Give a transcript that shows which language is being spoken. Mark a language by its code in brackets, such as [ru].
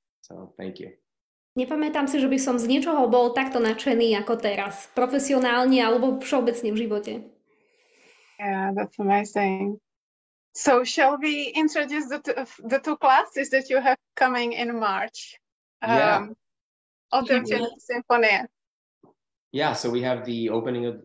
[en] So thank you. [sk] Nepamätám si, že by som z niečoho bol takto nadšený ako teraz, profesionálne alebo všeobecne v živote. [en] Yeah, that's amazing. So shall we introduce the two classes that you have coming in March? [cs] Otevření, symfonie. [en] Yeah, so we have the opening of...